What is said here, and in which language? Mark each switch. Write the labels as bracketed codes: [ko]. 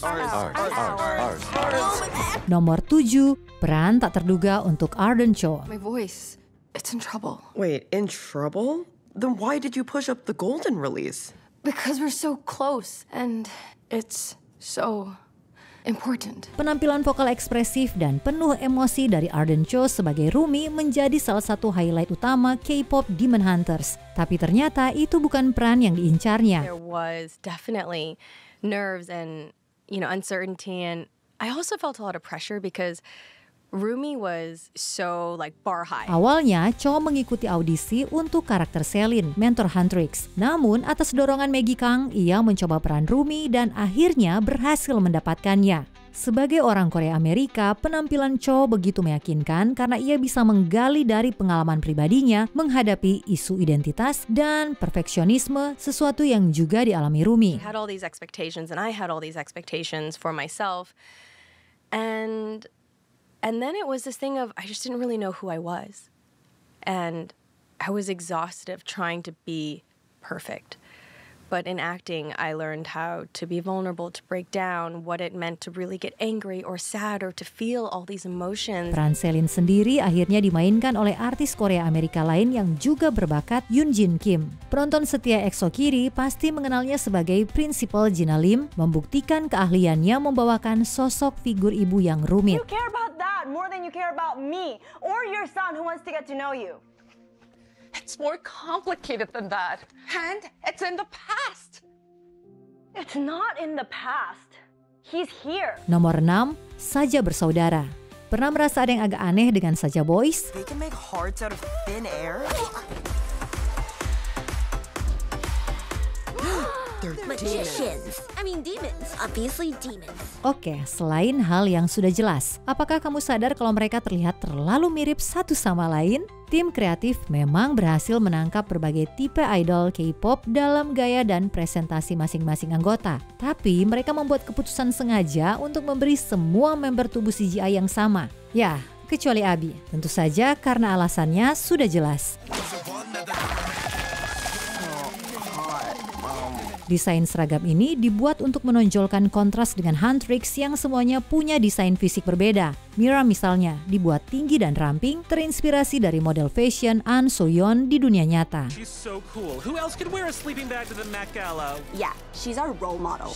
[en] Ours. [id] Nomor 7, peran tak terduga untuk Arden Cho. [en] My voice, it's in trouble. Wait, in trouble? Then why did you push up the golden release? Because we're so close, and it's so important. [id] Penampilan vokal ekspresif dan penuh emosi dari Arden Cho sebagai Rumi menjadi salah satu highlight utama K-pop Demon Hunters. Tapi ternyata itu bukan peran yang diincarnya. [en] There was definitely nerves and, uncertainty, and I also felt a lot of pressure because Rumi was so bar high. [id] Awalnya, Cho mengikuti audisi untuk karakter Celine, mentor Huntrix. Namun, atas dorongan Maggie Kang, ia mencoba peran Rumi dan akhirnya berhasil mendapatkannya. Sebagai orang Korea Amerika, penampilan Cho begitu meyakinkan karena ia bisa menggali dari pengalaman pribadinya menghadapi isu identitas dan perfeksionisme, sesuatu yang juga dialami Rumi. [en] I had all these expectations and I had all these expectations for myself. And then it was this thing of I just didn't really know who I was. And I was exhausted of trying to be perfect. But in acting, I learned how to be vulnerable, to break down, what it meant to really get angry or sad or to feel all these emotions. [id] Peran Celine sendiri akhirnya dimainkan oleh artis Korea Amerika lain yang juga berbakat, Yoon Jin Kim. Penonton setia EXO Kiri pasti mengenalnya sebagai Principal Gina Lim, membuktikan keahliannya membawakan sosok figur ibu yang rumit. [en] You care about that more than you care about me or your son who wants to get to know you. It's more complicated than that. And it's in the past. It's not in the past. He's here. [id] Nomor 6, Saja Bersaudara. Pernah merasa ada yang agak aneh dengan Saja Boys? [en] They can make hearts out of thin air? They're Magicians. I mean demons. Obviously demons. [id] Oke, selain hal yang sudah jelas, apakah kamu sadar kalau mereka terlihat terlalu mirip satu sama lain? Tim kreatif memang berhasil menangkap berbagai tipe idol K-pop dalam gaya dan presentasi masing-masing anggota. Tapi mereka membuat keputusan sengaja untuk memberi semua member tubuh CGI yang sama. Ya, kecuali Abi. Tentu saja karena alasannya sudah jelas. Desain seragam ini dibuat untuk menonjolkan kontras dengan Huntrix yang semuanya punya desain fisik berbeda. Mira misalnya dibuat tinggi dan ramping, terinspirasi dari model fashion An So-yeon di dunia nyata. [en] She's so cool. Who else could wear a sleeping bag to the Met Gala? Yeah, she's our role model.